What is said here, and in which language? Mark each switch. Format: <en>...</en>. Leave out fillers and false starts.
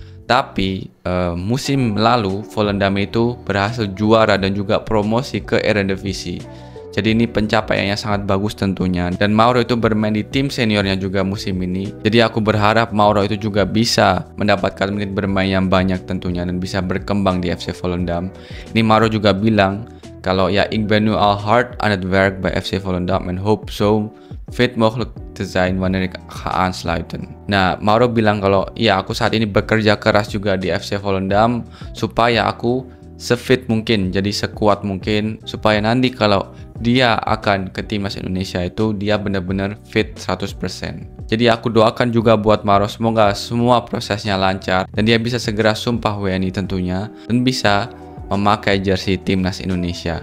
<id>Tapi musim lalu Volendam itu berhasil juara dan juga promosi ke Eredivisie. Jadi ini pencapaiannya sangat bagus tentunya. Dan Mauro itu bermain di tim seniornya juga musim ini. Jadi aku berharap Mauro itu juga bisa mendapatkan menit bermain yang banyak tentunya dan bisa berkembang di FC Volendam. Ini Mauro juga bilang kalau ya</id> <nl>ik ben nu al hard aan het werk bij FC Volendam en hoop zo fit mogelijk te zijn wanneer ik ga aansluiten.</nl> <id>Nah, Mauro bilang kalau ya aku saat ini bekerja keras juga di FC Volendam supaya aku sefit mungkin, jadi sekuat mungkin, supaya nanti kalau dia akan ke Timnas Indonesia itu dia benar-benar fit 100%. Jadi aku doakan juga buat Mauro, semoga semua prosesnya lancar dan dia bisa segera sumpah WNI tentunya dan bisa memakai jersey Timnas Indonesia.</id>